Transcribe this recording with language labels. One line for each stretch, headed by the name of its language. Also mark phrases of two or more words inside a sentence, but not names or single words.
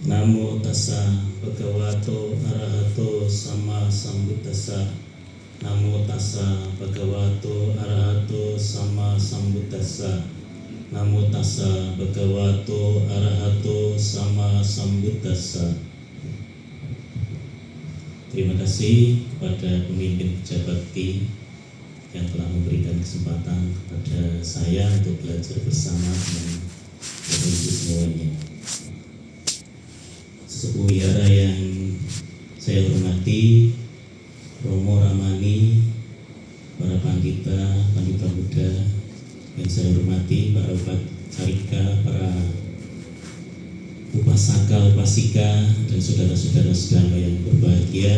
Pali: Namo tassa bhagavato arahato sama sambuddhassa. Namo tassa bhagavato arahato sama sambuddhassa. Namo tassa bhagavato arahato sama sambuddhassa.
Indonesian: Terima kasih kepada pemimpin Kerja Bakti yang telah memberikan kesempatan kepada saya untuk belajar bersama dengan Bapak Ibu semuanya. Sesepuh wihara yang saya hormati, Romo Ramani, para pandita muda yang saya hormati, para upacarika, para upasaka, upasika, dan saudara-saudara sedama yang berbahagia.